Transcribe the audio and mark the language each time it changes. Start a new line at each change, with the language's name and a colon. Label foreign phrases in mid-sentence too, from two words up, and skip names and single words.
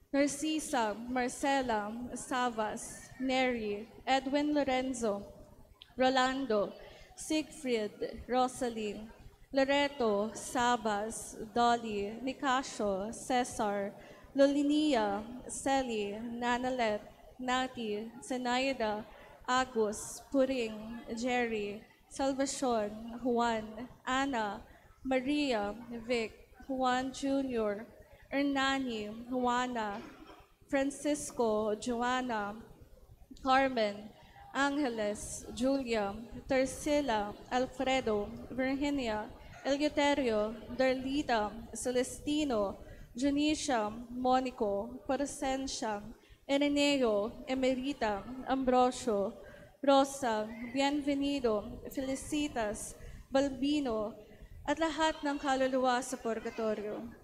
Filipino: Narcisa Marcela Savas, Neri, Edwin Lorenzo, Rolando, Siegfried, Rosaline, Loreto, Sabas, Dolly, Nicasio, Cesar, Lolinia, Celi, Nanalet, Nati, Zenaida, Agus, Puring, Jerry, Salvacion, Juan, Ana, Maria, Vic, Juan Jr., Hernani, Juana, Francisco, Joanna, Carmen, Angeles, Julia, Tercila, Alfredo, Virginia, Eleuterio, Darlita, Celestino, Junicia, Monico, Porcencia, Ireneo, Emerita, Ambrosio, Rosa, Bienvenido, Felicitas, Balbino, at lahat ng kaluluwa sa purgatorio.